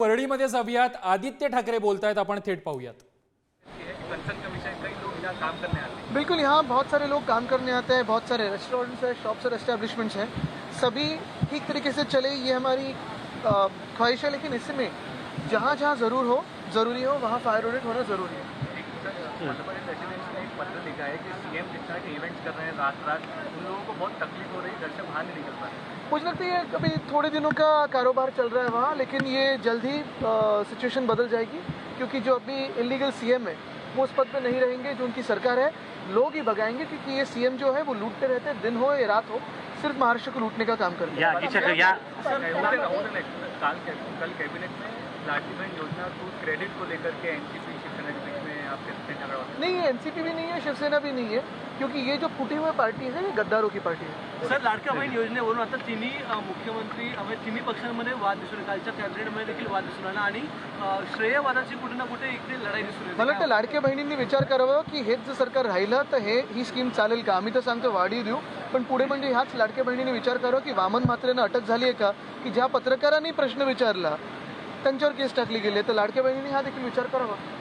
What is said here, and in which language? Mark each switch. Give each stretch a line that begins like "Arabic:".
Marathi: वरळीमध्ये जाऊयात, आदित्य ठाकरे बोलतायत, आपण थेट पाहूयात।
Hindi: बिल्कुल, यहाँ बहुत सारे लोग काम करने आते हैं, बहुत सारे रेस्टोरेंट्स हैं, शॉप्स और एस्टेब्लिशमेंट्स हैं, सभी ठीक तरीके से चले, ये हमारी ख्वाहिश है। लेकिन इसमें जहाँ जहाँ ज़रूरी हो वहाँ फायर ऑडिट होना ज़रूरी है। पत्र लिखा है कि सीएम जितना के इवेंट्स कर रहे हैं रात रात, उन लोगों को बहुत तकलीफ हो रही है, घर से बाहर नहीं निकल पा रहे। मुझे लगता है अभी थोड़े दिनों का कारोबार चल रहा है वहाँ, लेकिन ये जल्द ही सिचुएशन बदल जाएगी, क्योंकि जो अभी इलीगल सीएम है वो उस पद पे नहीं रहेंगे। जो उनकी सरकार है लोग ही भगाएंगे, क्योंकि ये सीएम जो है वो लूटते रहते हैं, दिन हो या रात हो, सिर्फ महाराष्ट्र को लूटने का काम करते हैं। कल कैबिनेट में लाडली बहन योजना क्रेडिट को लेकर के एनसीपी शिवसेना के बीच में आपके झगड़ा होता है? नहीं, एनसीपी भी नहीं है, शिवसेना भी नहीं है, क्योंकि ये जो फुटी हुई पार्टी है ये गद्दारों की पार्टी है।
Marathi: सर, लाडक्या बहीण योजनेवरून आता तिन्ही मुख्यमंत्री तिन्ही पक्षांमध्ये वाद दिसून, कालच्या कॅबिनेटमध्ये देखील वाद दिसून आला आणि श्रेयवादाची कुठे ना कुठे इकडे लढाई दिसून येते। मला वाटतं लाडक्या बहिणींनी विचार करावा की हेच जर सरकार राहिलं तर ही स्कीम चालेल का? आम्ही तर सांगतो वाढीव देऊ, पण पुढे म्हणजे ह्याच लाडक्या बहिणींनी विचार करावा की वामन म्हात्रेंना अटक झाली आहे का, की ज्या पत्रकारांनी प्रश्न विचारला त्यांच्यावर केस टाकली गेली, तर लाडक्या बहिणींनी हा देखील विचार करावा।